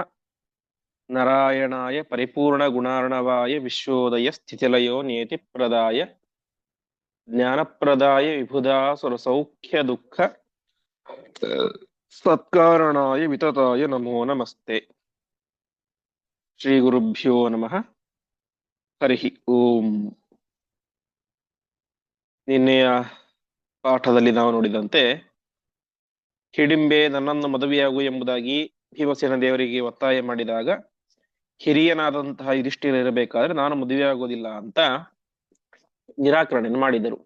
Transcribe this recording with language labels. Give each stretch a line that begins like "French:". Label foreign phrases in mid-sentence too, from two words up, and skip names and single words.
Sanskrit: नारायणाय परिपूर्णगुणार्णवाय विश्वोदयस्थितिलयो नियतिप्रदाय ज्ञानप्रदाय विबुधासुरसौख्यदुःख सत्कारणाय वितताय नमो नमस्ते। ಶ್ರೀಗುರುಭ್ಯೋ ನಮಃ. ಹರಿ ಓಂ.
Kannada: ನಿನ್ನೆಯ ಪಾಠದಲ್ಲಿ ನಾವು ನೋಡಿದಂತೆ ಹಿಡಿಂಬೆ ನನ್ನನ್ನು ಮದುವೆಯಾಗು ಎಂಬುದಾಗಿ ಭೀಮಸೇನ ದೇವರಿಗೆ ಒತ್ತಾಯ ಮಾಡಿದಾಗ ಹಿರಿಯನಾದಂತಹ ಯುಧಿಷ್ಠಿರಬೇಕಾದ್ರೆ ನಾನು ಮದುವೆಯಾಗೋದಿಲ್ಲ ಅಂತ ನಿರಾಕರಣೆ ಮಾಡಿದರು.